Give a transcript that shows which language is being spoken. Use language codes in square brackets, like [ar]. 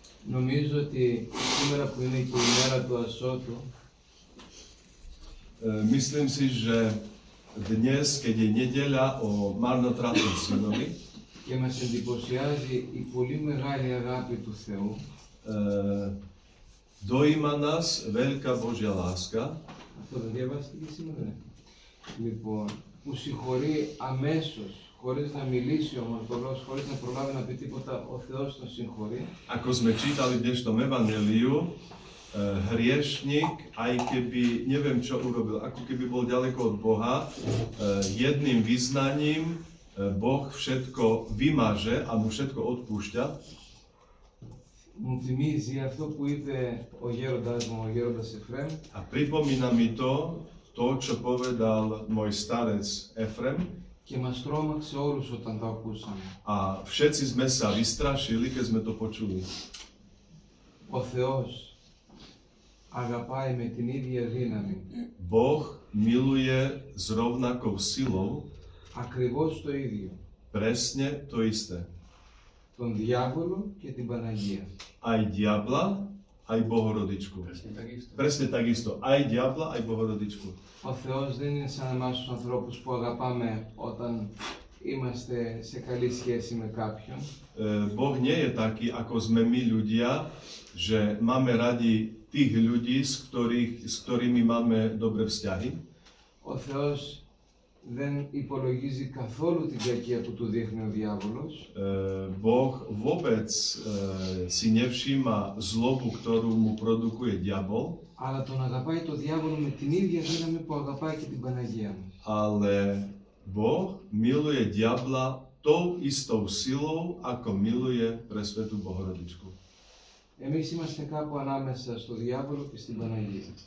[el] Νομίζω ότι σήμερα που είναι και η μέρα του Ασώτου, [sk] myslím si, že dnes, keď je nedeľa o marnotratnom synovi, [el] και μας εντυπωσιάζει η πολύ μεγάλη αγάπη του Θεού, [sk] dojíma nás veľká Božia láska. [el] Αυτό δεν διαβάστηκε σήμερα. Λοιπόν, που συγχωρεί αμέσως, χωρίς να μιλήσει ο αμαρτωλός, χωρίς να προλάβει να πει τίποτα, ο Θεός τον συγχωρεί. [sk] Ako sme čítali v dnešnom evanjeliu, hriešnik, aj keby neviem čo urobil, ako keby bol ďaleko od Boha, jedným vyznaním Boh všetko vymaže a mu všetko odpúšťa. [el] Μου θυμίζει αυτό που είπε ο γέροντας μου, ο γέροντας Εφραίμ. [sk] A pripomína mi to, čo povedal môj starec Efrem. [el] Και μας τρόμαξε όλους όταν το ακούσαμε. [sk] A všetci sme sa vystrašili, keď sme to počuli. [el] Ο Θεός αγαπάει με την ίδια δύναμη. [sk] Boh miluje s rovnakou silou [el] Ακριβώς το ίδιο. [sk] presne to isté. [el] Τον διάβολο και την Παναγία. [sk] Aj diabla, aj Bohorodičku. Presne takisto. Aj diabla, aj Bohorodičku. [el] Ο Θεός δεν είναι σαν εμάς τους ανθρώπους που αγαπάμε όταν είμαστε σε καλή σχέση με κάποιον. [sk] Boh nie je taký, ako sme my ľudia, že máme radi tých ľudí, s ktorými máme dobré vzťahy. [el] Ο Θεός δεν υπολογίζει καθόλου την κακία που του δείχνει ο διάβολος. [sk] Boh vôbec si nevšíma zlobu, ktorú mu produkuje diabol. [el] Αλλά τον αγαπάει το διάβολο με την ίδια δύναμη που αγαπάει και την Παναγία μας. [sk] Ale Boh miluje diabla tou istou silou, ako miluje presvetú Bohorodičku. [el] Εμείς είμαστε κάπου ανάμεσα στο διάβολο και στην Παναγία.